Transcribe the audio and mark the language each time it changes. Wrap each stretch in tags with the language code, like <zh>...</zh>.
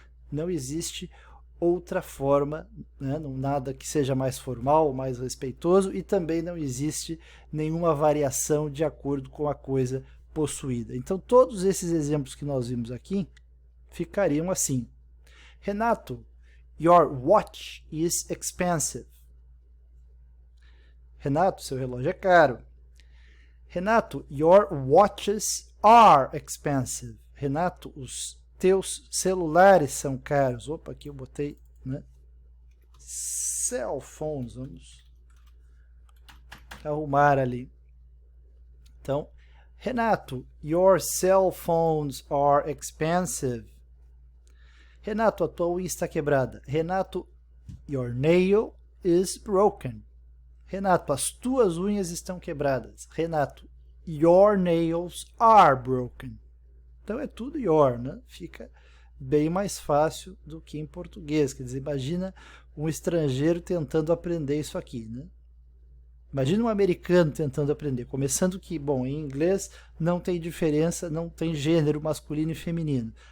<pt>Não existe outra forma, né? Nada que seja mais formal, mais respeitoso, e também não existe nenhuma variação de acordo com a coisa possuída. Então, todos esses exemplos que nós vimos aqui ficariam assim.</pt> <en>Renato, your watch is expensive.</en> <pt>Renato, seu relógio é caro.</pt> <en>Renato, your watches are expensive.</en> <pt>Renato, os teus celulares são caros. Opa, aqui eu botei, né?</pt> <en>Cell phones,</en> <pt>vamos arrumar ali. Então,</pt> <en>Renato, your cell phones are expensive.</en> <pt>Renato, a tua unha está quebrada.</pt> <en>Renato, your nail is broken.</en> <pt>Renato, as tuas unhas estão quebradas.</pt> <en>Renato, your nails are broken.</en> <pt>Então é tudo your, né? Fica bem mais fácil do que em português. Quer dizer, imagina um estrangeiro tentando aprender isso aqui, né? Imagina um americano tentando aprender. Começando que, bom, em inglês não tem diferença, não tem gênero masculino e feminino.</pt>